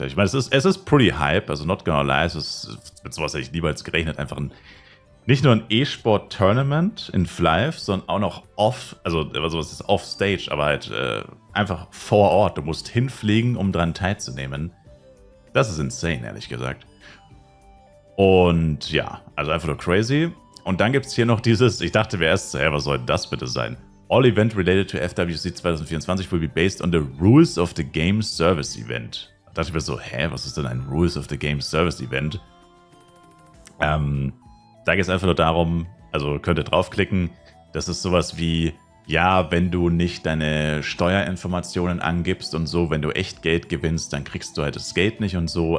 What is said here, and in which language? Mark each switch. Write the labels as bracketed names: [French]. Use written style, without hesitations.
[German] Ich meine, es ist [English] pretty hype, [German] also [English] not gonna lie, [German] es ist mit sowas hätte ich niemals gerechnet, einfach nicht nur ein E-Sport-Tournament in Flive, sondern auch noch sowas ist off-stage, aber halt einfach vor Ort. Du musst hinfliegen, um daran teilzunehmen. Das ist insane, ehrlich gesagt. Und ja, also einfach nur crazy. Und dann gibt es hier noch dieses, ich dachte mir erst, was soll das bitte sein? [English] All event related to FWC 2024 will be based on the rules of the Game Service Event. [German] Da dachte ich mir so, was ist denn ein Rules of the Game Service Event? Da geht es einfach nur darum, also könnt ihr draufklicken, das ist sowas wie, ja, wenn du nicht deine Steuerinformationen angibst und so, wenn du echt Geld gewinnst, dann kriegst du halt das Geld nicht und so.